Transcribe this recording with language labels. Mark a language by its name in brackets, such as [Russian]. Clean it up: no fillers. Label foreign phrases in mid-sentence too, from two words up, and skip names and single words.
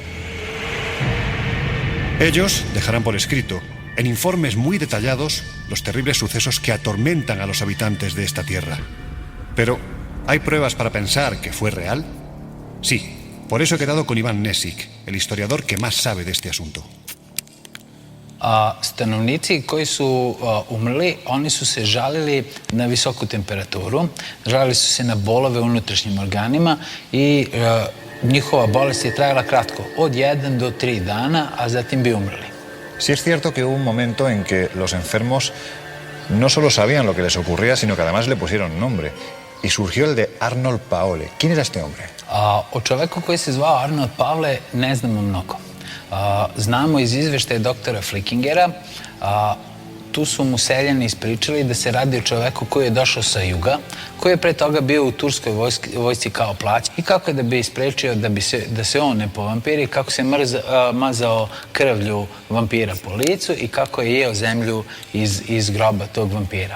[Spanish] Ellos dejarán por escrito, en informes muy detallados, los terribles sucesos que atormentan a los habitantes de esta tierra. Pero, ¿hay pruebas para pensar que fue real? Sí, por eso he quedado con Ivan Nesić, el historiador que más sabe de este asunto. [Serbian] Stanovnici koji su umrli, oni su se žalili na visoku temperaturu, žalili su se na bolove u unutrašnjim organima i njihova bolest je trajala kratko, od 1 do 3 dana, a zatim bi umrli. [Spanish] Sí es cierto que hubo un momento en que los enfermos no solo sabían lo que les ocurría, sino que además le pusieron nombre. Y surgió el de Arnold Paole. ¿Quién era este hombre? [Serbian] O čoveku koji se zvao Arnold Paole ne znamo mnogo. Znamo iz izveštaja doktora Flickingera, tu su mu seljani ispričali da se radi o čoveku koji je došao sa juga, koji je pre toga bio u turskoj vojsci kao plać i kako je da bi isprečio da se on ne povampiri, kako se mazao krvlju vampira po licu i kako je jeo zemlju iz groba tog vampira.